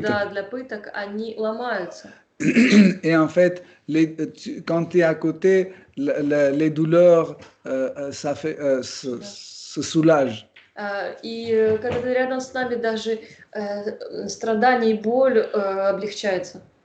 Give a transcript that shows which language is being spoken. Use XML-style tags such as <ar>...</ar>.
<ru>Да, для пыток, они ломаются.</ru> <fr>Et en fait, quand tu es à côté, les douleurs se soulagent.</fr> <ru>И когда ты рядом с нами, даже страдания и боль облегчаются.</ru>